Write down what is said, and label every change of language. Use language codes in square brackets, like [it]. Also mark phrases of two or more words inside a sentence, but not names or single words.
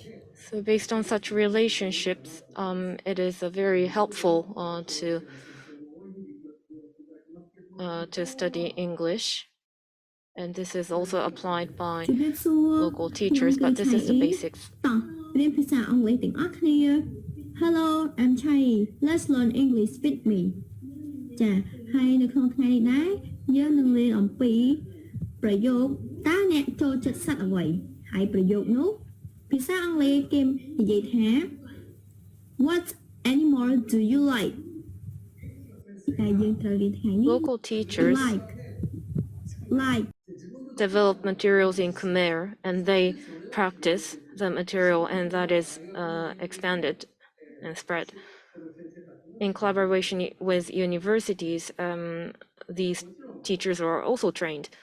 [en] So based on such relationships, it is very helpful to study English. And this is also applied by local teachers, but this is the basics. Hello, I'm Chai. Let's learn English with me. [km] ចាហើយនៅក្នុងថ្ងៃនេះដែរយើងនឹងរៀនអំពីប្រយោគតើអ្នកចូលចិត្តសត្វអ្វីហើយប្រយោគនោះភាសាអង់គ្លេសគេនិយាយថា [en] What animal do you like? [km] តែយើងត្រូវរៀនថ្ងៃនេះ [en] Local teachers like develop materials in Khmer, and they practice the material, and that is expanded and spread. In collaboration with universities, these teachers are also trained.